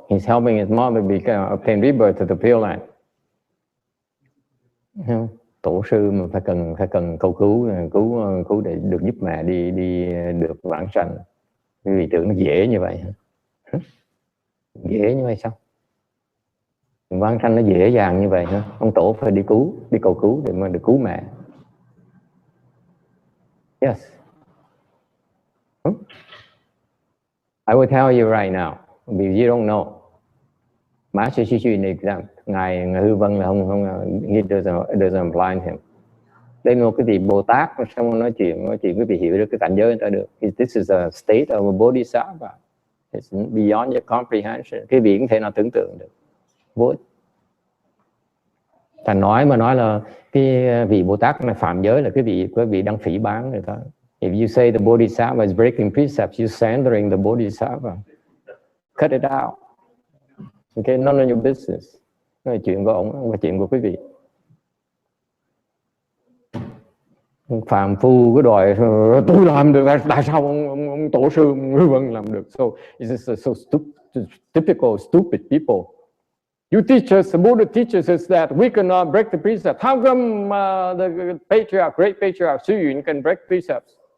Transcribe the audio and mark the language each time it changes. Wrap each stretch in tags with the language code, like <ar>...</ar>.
<en>He's helping his mother obtain rebirth to the Pure Land.</en> <vi>Tổ sư mà phải cần cầu cứu để được giúp mẹ đi được vãng sanh. Quý vị tưởng nó dễ như vậy hả? Dễ như vậy sao? Văn sanh nó dễ dàng như vậy hả? Ông tổ phải đi cầu cứu để mà được cứu mẹ.</vi> <en>Yes. I will tell you right now, because you don't know. Master teach you an exam.</en> <vi>Ngài Hư Vân là không</vi> <en>he doesn't apply him.</en> <vi>Đây là một cái vị Bồ Tát xong nói chuyện quý vị hiểu được cái cảnh giới người ta được.</vi> <en>This is a state of a bodhisattva. It's beyond your comprehension.</en> <vi>Cái vị không thể nào tưởng tượng được. Vô ích. Thành nói là cái vị Bồ Tát này phạm giới là quý vị đang phỉ báng người ta.</vi> <en>If you say the bodhisattva is breaking precepts, you're slandering the bodhisattva. Cut it out. Okay, none of your business.</en> <vi>Đó là chuyện của ông, không phải chuyện của quý vị. Phàm phu cứ đòi tôi làm được, tại sao ông tổ sư Hư Vân làm được?</vi> <en>So it's so typical stupid people. You teach us, the Buddha teaches us that we cannot break the precepts. How come the patriarch, great patriarch Xu Yun can break precepts?</en>